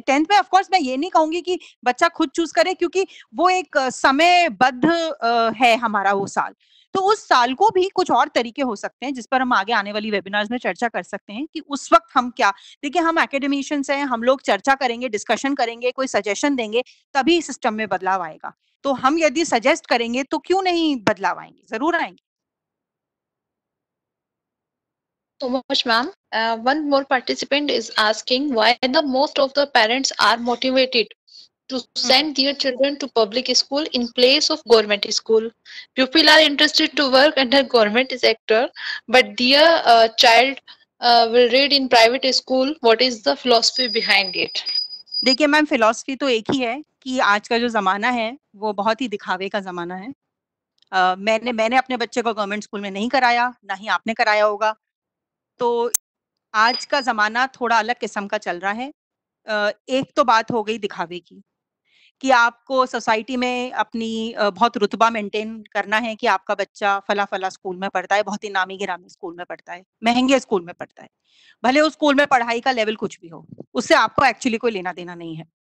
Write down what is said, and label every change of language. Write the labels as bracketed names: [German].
[Hindi] 10th में of course मैं ये नहीं कहूंगी कि बच्चा खुद चूज करे, क्योंकि वो एक समयबद्ध है हमारा वो साल, तो उस साल को भी कुछ और तरीके हो सकते हैं, जिस पर हम आगे आने वाली वेबिनार्स में चर्चा कर सकते हैं कि उस वक्त हम क्या। देखिए, हम एकेडमिशियंस हैं, हम लोग चर्चा करेंगे, डिस्कशन करेंगे, कोई सजेशन देंगे, तभी सिस्टम में बदलाव आएगा। तो हम यदि सजेस्ट करेंगे तो क्यों नहीं बदलाव आएंगे, जरूर आएंगे। [English] So much, ma'am. One more participant is asking why the most of the parents are motivated to send their children to public school in place of government school. People are interested to work under government sector, but their child will read in private school. What is the philosophy behind it? [Hindi] देखिए ma'am, philosophy तो एक ही है कि आज का जो जमाना है वो बहुत ही दिखावे का जमाना है। मैंने अपने बच्चे को गवर्नमेंट स्कूल में नहीं कराया, ना ही आपने कराया होगा। तो आज का जमाना थोड़ा अलग किस्म का चल रहा है। एक तो बात हो गई दिखावे की, कि आपको सोसाइटी में अपनी बहुत रुतबा मेंटेन करना है कि आपका बच्चा फला फला स्कूल में पढ़ता है, बहुत ही नामी गिरामी स्कूल में पढ़ता है, महंगे स्कूल में पढ़ता है, भले उस स्कूल में पढ़ाई का लेवल कुछ भी हो, उससे आपको एक्चुअली कोई लेना देना नहीं है।